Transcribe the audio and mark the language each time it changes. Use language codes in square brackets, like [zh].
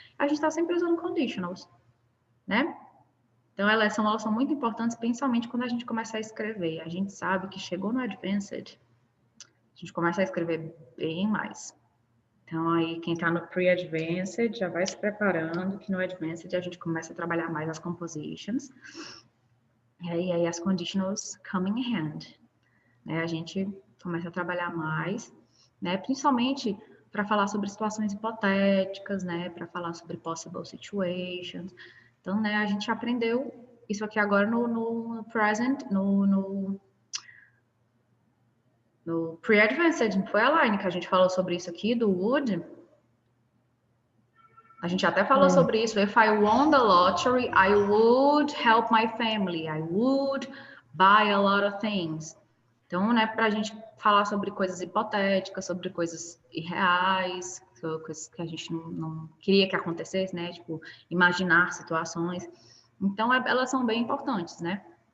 [pt] A gente está sempre usando conditionals, né? Então, elas são muito importantes, principalmente quando a gente começa a escrever. A gente sabe que chegou no Advanced, a gente começa a escrever bem mais. Então, aí, quem está no Pre-Advanced já vai se preparando, que no Advanced a gente começa a trabalhar mais as compositions. E aí as [en] conditionals come in hand. [pt] Né? A gente começa a trabalhar mais, né? Principalmente para falar sobre situações hipotéticas, né? Para falar sobre [en] possible situations. [pt] Então, né, a gente aprendeu isso aqui agora no present, no pre-advanced, não foi, Elaine, que a gente falou sobre isso aqui, do would? A gente até falou sobre isso. [en] If I won the lottery, I would help my family. I would buy a lot of things. [pt] Então, né, para a gente falar sobre coisas hipotéticas, sobre coisas irreais, coisas que a gente não queria que acontecesse, né? Tipo, imaginar situações. Então, elas são bem importantes, né?